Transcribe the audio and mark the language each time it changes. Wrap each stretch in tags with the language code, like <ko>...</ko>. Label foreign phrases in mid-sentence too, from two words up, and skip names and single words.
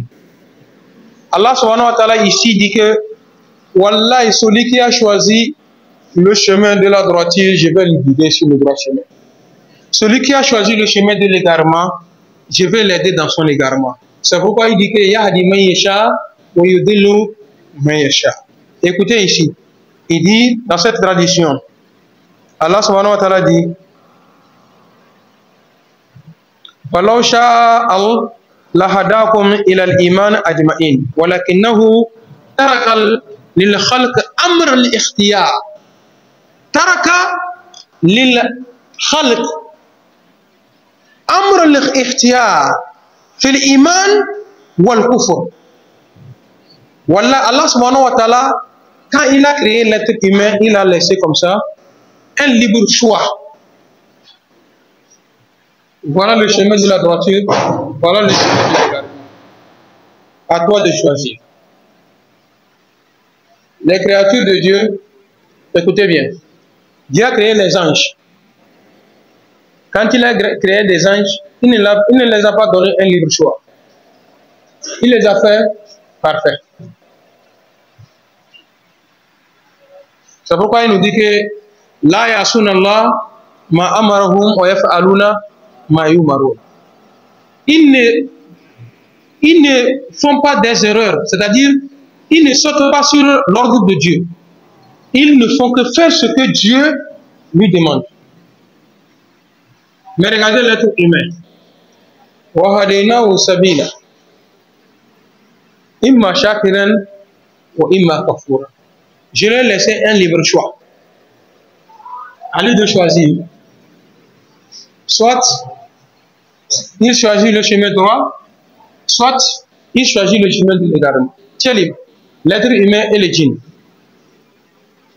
<fr>Allah</fr> <ar>سبحانه وتعالى</ar> <fr>ici dit que Wallah, celui qui a choisi le chemin de la droiture, je vais le guider sur le droit chemin. Celui qui a choisi le chemin de l'égarement, je vais l'aider dans son égarement. C'est pourquoi il dit que</fr> <ar>يهدي من يشاء ويضل من يشاء.</ar> <fr>Écoutez ici, il dit dans cette tradition,</fr> <ar>الله سبحانه وتعالى dit ولو شاء لهداكم إلى الإيمان أجمعين ولكنه ترك للخلق أمر الاختيار. ترك للخلق أمر الاختيار في الإيمان والكفر. والله الله سبحانه وتعالى,</ar> <fr>quand il a créé l'être humain, il a laissé comme ça un libre choix. Voilà le chemin de la droiture, voilà le chemin de l'égarement. À toi de choisir. Les créatures de Dieu, écoutez bien, Dieu a créé les anges. Quand il a créé des anges, il ne les a pas donné un libre choix. Il les a fait parfaits. C'est pourquoi il nous dit que</fr> <ar>لا يعصون الله ما أمرهم ويفعلون ما يؤمرون.</ar> <fr>Ils ne font pas des erreurs, c'est-à-dire ils ne sautent pas sur l'ordre de Dieu. Ils ne font que faire ce que Dieu lui demande. Mais regardez l'être humain.</fr> <ar>وهديناه سبيلا. إما شاكرا وإما كفورا.</ar> <fr>Je leur ai laissé un libre choix. À lui de choisir. Soit il choisit le chemin droit, soit il choisit le chemin de l'égarement. C'est libre. L'être humain et les djinns.</fr>